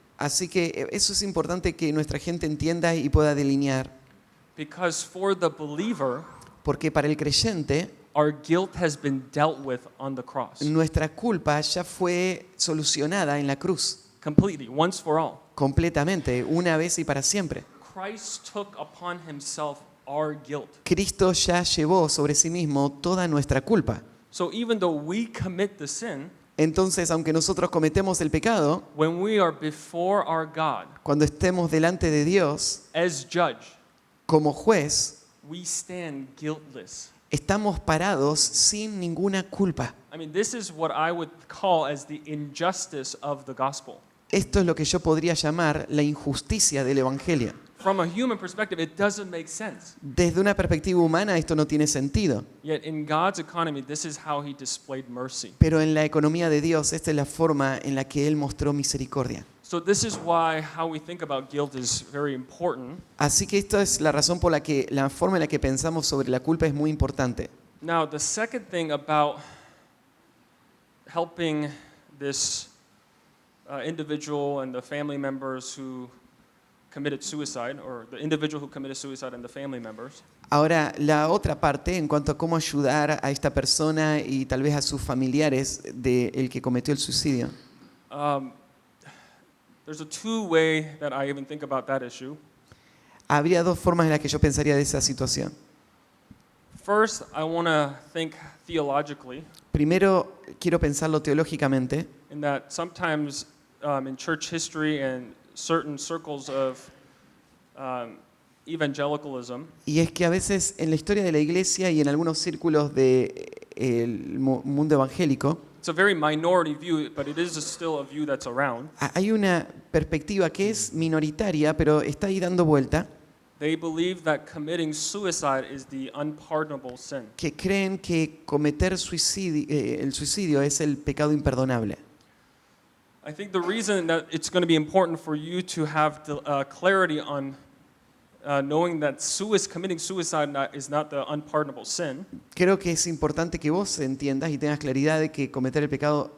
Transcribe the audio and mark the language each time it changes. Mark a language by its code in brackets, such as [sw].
[es] Así que eso es importante que nuestra gente entienda y pueda delinear, [en] because for the believer, [es] porque para el creyente [en] our guilt has been dealt with on the cross [es] nuestra culpa ya fue solucionada en la cruz, [en] completely, once for all. [es] completamente, una vez y para siempre. [en] Christ took upon himself our guilt. [es] Cristo ya llevó sobre sí mismo toda nuestra culpa. [en] So even though we commit the sin, [es] Entonces, aunque nosotros cometemos el pecado, [en] when we are before our God [es] cuando estemos delante de Dios [en] as judge, [es] como juez, [en] we stand guiltless. [es] estamos parados sin ninguna culpa. [en] I mean, this is what I would call as the injustice of the gospel. [es] Esto es lo que yo podría llamar la injusticia del Evangelio. [en] From a human perspective, it doesn't make sense. [es] Desde una perspectiva humana esto no tiene sentido, [en] Yet in God's economy, this is how he displayed mercy. [es] pero en la economía de Dios esta es la forma en la que Él mostró misericordia. [en] So this is why how we think about guilt is very important. [es] Así que esta es la razón por la que la forma en la que pensamos sobre la culpa es muy importante. [en] Now, the second thing about helping this individual and the family members who committed suicide, or the individual who committed suicide and the family members, [es] Ahora, la otra parte en cuanto a cómo ayudar a esta persona y tal vez a sus familiares del que cometió el suicidio. [en] there's a two-way that I even think about that issue. [es] Habría dos formas en las que yo pensaría de esa situación. [en] First, I want to think theologically [es] Primero, quiero pensarlo teológicamente, [en] in that sometimes in church history and certain circles of evangelicalism, [es] y es que a veces en la historia de la iglesia y en algunos círculos del mundo evangélico, [en] it's a very minority view, but it is still a view that's around. [es] hay una perspectiva que es minoritaria, pero está ahí dando vuelta, [en] They believe that committing suicide is the unpardonable sin. [es] que creen que cometer el suicidio es el pecado imperdonable. [en] I think the reason that it's going to be important for you to have clarity on knowing that committing suicide is not the unpardonable sin, [es] Creo que es importante que vos entiendas y tengas claridad de que cometer el pecado,